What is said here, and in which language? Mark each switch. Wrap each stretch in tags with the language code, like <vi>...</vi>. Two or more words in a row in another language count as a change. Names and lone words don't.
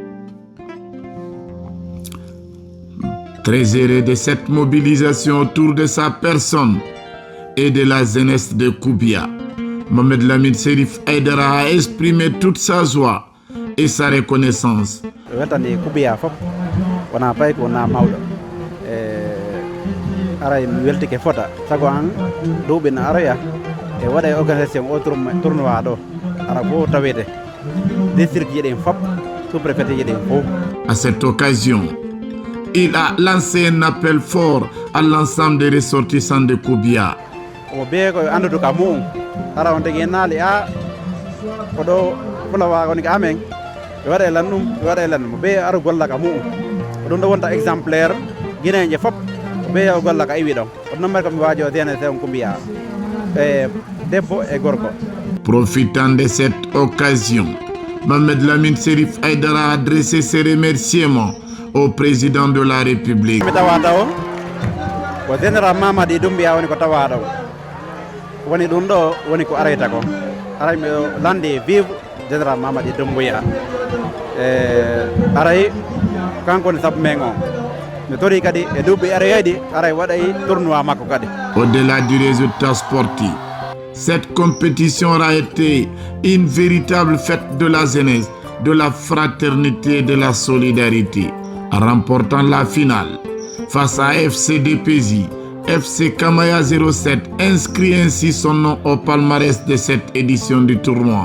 <fr>Très heureux de cette mobilisation autour de sa personne et de la jeunesse de Koubia, Mohamed Lamine Serif Aïdara a exprimé toute sa joie et sa reconnaissance.</fr> <ff>Aray mi weltike fota sago an duuɓi na araya e waɗa organisation o tournoi ɗo ara fof tawete district jeɗen fop sous-préfet jeɗen fof.</ff> <fr>À cette occasion, il a lancé un appel fort à l'ensemble des ressortissants de Koubia.</fr> <ff>omo be ko andude ka mum ara on tigi naali a koɗo fulawa woni ka amen ɓe waɗa lan ɗum ɓe waɗa lan mo be ara golla ka mum ko ɗum ɗo wonta exemplaire guinéje fop.</ff> <fr>Profitant de cette occasion, Mohamed Lamine Serif Aïdara a adressé ses remerciements au président de la République.</fr> <ff>Général Mamadi Doumbia woni ko tawata woni ɗum ɗo woni ko arayta ko aray mi lande vive général Mamadi Doumbia aray kanko ne sabu men o.</ff> <fr>Au-delà du résultat sportif, cette compétition aura été une véritable fête de la jeunesse, de la fraternité et de la solidarité. En remportant la finale face à FC DPZ, FC Kamaya 07 inscrit ainsi son nom au palmarès de cette édition du tournoi.</fr>